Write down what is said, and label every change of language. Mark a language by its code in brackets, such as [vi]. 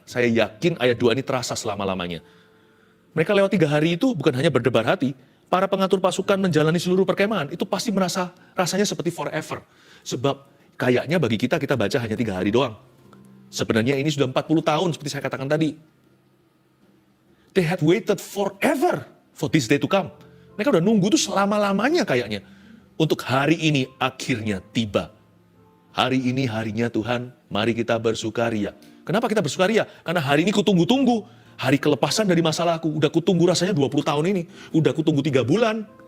[id] Saya yakin ayat 2 ini terasa selama-lamanya. Mereka lewat 3 hari itu bukan hanya berdebar hati, para pengatur pasukan menjalani seluruh perkemahan, itu pasti rasanya seperti forever. Sebab kayaknya bagi kita baca hanya 3 hari doang. Sebenarnya ini sudah 40 tahun seperti saya katakan tadi. [en] They had waited forever for this day to come. [id] Mereka udah nunggu tuh selama-lamanya kayaknya. Untuk hari ini akhirnya tiba. Hari ini harinya Tuhan, mari kita bersukaria. Kenapa kita bersukaria? Karena hari ini kutunggu-tunggu. Hari kelepasan dari masalahku. Udah kutunggu rasanya 20 tahun ini. Udah kutunggu 3 bulan.